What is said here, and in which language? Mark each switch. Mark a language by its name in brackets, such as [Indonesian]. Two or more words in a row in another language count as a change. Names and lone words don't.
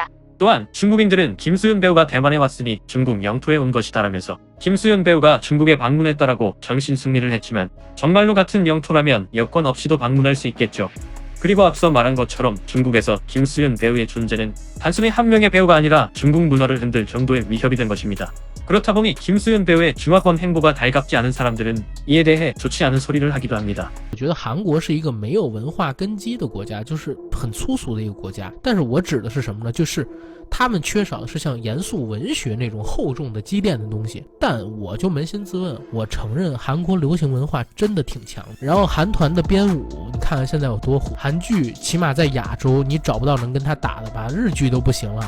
[Korean] 또한 중국인들은 김수현 배우가 대만에 왔으니 중국 영토에 온 것이다라면서 김수현 배우가 중국에 방문했다라고 정신승리를 했지만 정말로 같은 영토라면 여권 없이도 방문할 수 있겠죠. 그리고 앞서 말한 것처럼 중국에서 김수현 배우의 존재는 단순히 한 명의 배우가 아니라 중국 문화를 흔들 정도의 위협이 된 것입니다. 그렇다 보니 김수현 배우의 중화권 행보가 달갑지 않은 사람들은 이에 대해 좋지 않은 소리를 하기도 합니다. [Chinese] 我觉得韩国是一个没有文化根基的国家，就是很粗俗的一个国家。但是我指的是什么呢？就是他们缺少的是像严肃文学那种厚重的积淀的东西。但我就扪心自问，我承认韩国流行文化真的挺强。然后韩团的编舞，你看看现在有多火。韩剧起码在亚洲你找不到能跟他打的吧，日剧都不行了。